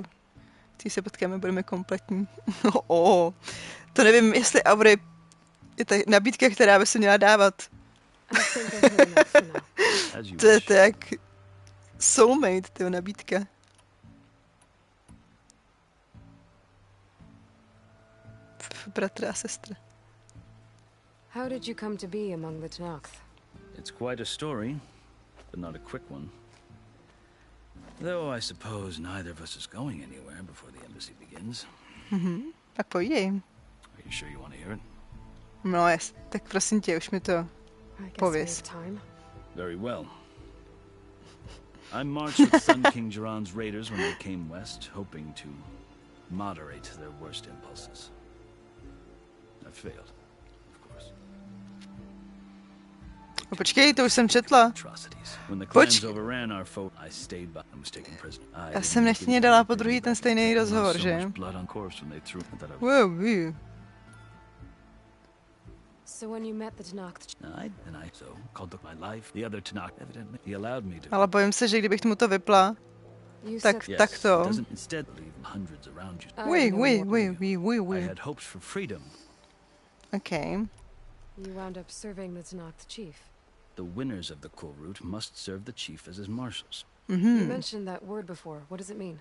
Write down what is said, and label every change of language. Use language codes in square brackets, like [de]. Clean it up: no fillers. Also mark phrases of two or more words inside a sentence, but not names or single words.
[cs] Když se potkáme, budeme kompletní. To nevím, jestli Aubrey je ta nabídka, která by se měla dávat. To je tak soulmate, tyho nabídka. Bratr a sestra. [en] How did you come to be among the Tenakth? It's quite a story, but not a quick one. Though I suppose neither of us is going anywhere before the embassy begins. [cs] Tak povídej. [en] Are you sure you want to hear it? [cs] No tak prosím tě, už mi to pověz. [en] Very well. I marched with Sun King Jiran's raiders when they came west, hoping to moderate their worst impulses. I failed, of course. [cs] Počkej, to už jsem četla. Já jsem nechtěně dala po druhý ten stejný rozhovor, že? Wow. Ale bojím se, že kdybych mu to vypla, tak to. [en] Okay. You wound up serving the Tenakth chief. The winners of the cool route must serve the chief as his marshals. You mentioned that word before. What does it mean?